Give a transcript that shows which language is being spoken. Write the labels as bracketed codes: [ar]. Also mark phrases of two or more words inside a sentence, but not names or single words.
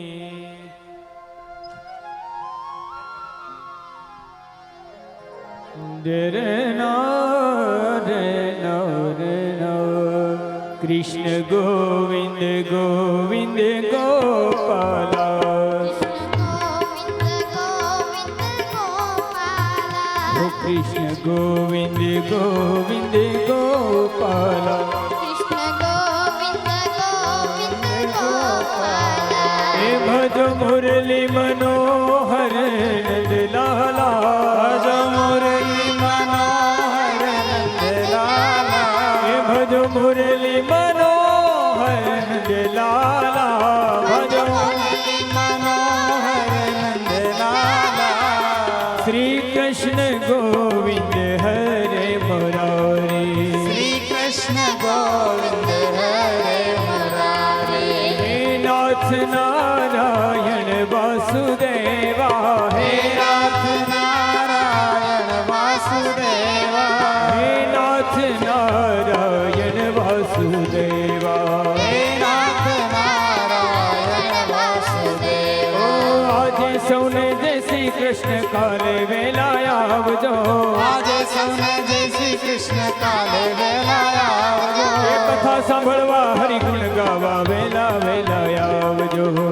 [hi] कृष्ण गोविंद गोविंद गोपाला कृष्ण गोविंद गोविंद गोपाला हे भज मुरली मनोहर नंद लाला भज मुरली मनोहर नंद लाला हे भज मुरली मनोहर नंद लाला भज मुरली मनोहर नंद लाला श्री कृष्ण गोविंद हरे मुरारी श्री कृष्ण गोविंद हरे मुरारी हे नाथ नारायण वासुदेवा हे नाथ नारायण वासुदेवा हे नाथ नारायण वासुदेवा हे नाथ नारायण वासुदेवा [gu] આજ સૌને જૈસી કૃષ્ણ કાલે વેલાયા આવજો આજે સૌને જય શ્રી કૃષ્ણ કાલે વેલા આવજો. કથા સાંભળવા હરિ ગુણ ગાવા વેલા વેલા આવજો.